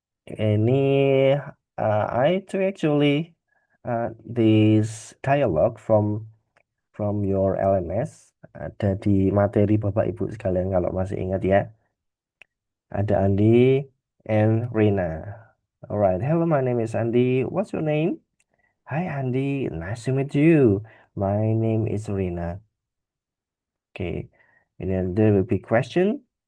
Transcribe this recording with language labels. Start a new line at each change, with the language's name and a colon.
Indonesian: Ini
English: I took actually this dialogue from your LMS.
Indonesian: Ada di materi Bapak Ibu sekalian kalau masih ingat ya. Ada Andi
English: and
Indonesian: Rina.
English: Alright, hello, my name is Andy. What's your name? Hi, Andy. Nice to meet you. My name is Rina. Okay, and then there will be question.